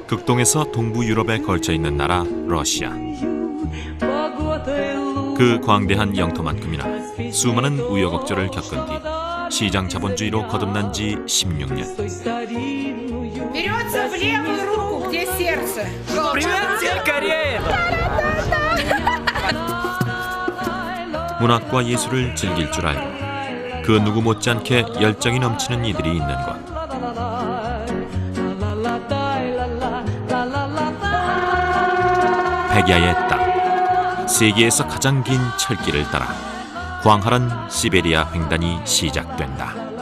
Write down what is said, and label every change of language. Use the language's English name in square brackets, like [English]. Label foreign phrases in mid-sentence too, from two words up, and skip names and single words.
[Korean] 북동에서 동부 유럽에 걸쳐 있는 나라 러시아. 그 광대한 영토만큼이나 수많은 우여곡절을 겪은 뒤 시장 자본주의로 거듭난 지 16년. [Russian] Берется в левую руку, где сердце. Привет, всем Корея! [Korean] 문학과 예술을 즐길 줄 알고 그 누구 못지않게 열정이 넘치는 이들이 있는 곳. 백야의 땅, 세계에서 가장 긴 철길을 따라 광활한 시베리아 횡단이 시작된다.